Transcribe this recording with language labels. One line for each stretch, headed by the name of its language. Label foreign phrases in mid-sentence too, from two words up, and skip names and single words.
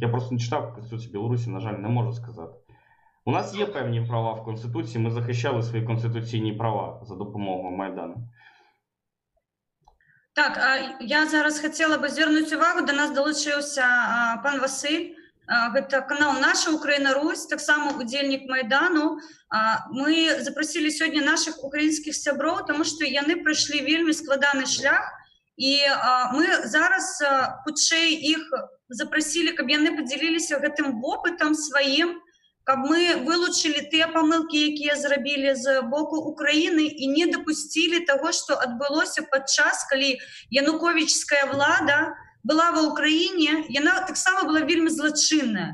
Ukrainian: Я просто не читав Конституцію Білорусі, на жаль, не можу сказати. У нас є певні права в Конституції, ми захищали свої конституційні права за допомогою Майдану. Так, я зараз хотіла би звернути увагу, до нас долучився пан Василь.
Belarusian: гэта канал «Наша Украіна Русь», таксама удзельнік Майдану. Мы запросілі сёння нашых украінскіх сяброў, таму што яны прайшлі вельмі складаны шлях, і мы зараз хутчэй іх запрасілі, каб яны падзяліліся гэтым вопытам сваім, каб мы вылучылі тыя памылкі, якія зрабілі з боку Украіны і не дапусцілі таго, што адбылося падчас, калі януковічская влада была ва Ўкраіне, яна таксама была вельмі злачынная.